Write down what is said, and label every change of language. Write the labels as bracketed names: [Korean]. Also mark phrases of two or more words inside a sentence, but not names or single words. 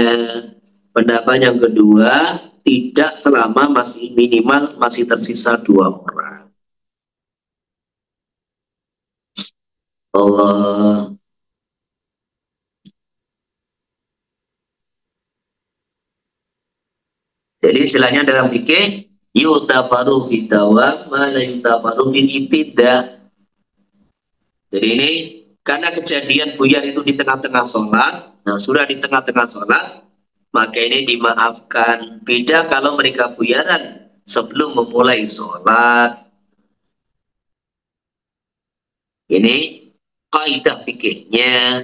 [Indonesian] Pendapat yang kedua tidak selama masih minimal masih tersisa 2 orang. Allah. Jadi istilahnya dalam fikih [Arabic] يغتفر في الدوام لا يغتفر في الابتداء. [Indonesian] Jadi ini karena kejadian buyar itu di tengah-tengah sholat, nah sudah di tengah-tengah sholat, maka ini dimaafkan. Beda kalau mereka buyaran sebelum memulai sholat. Ini kaidah fikihnya.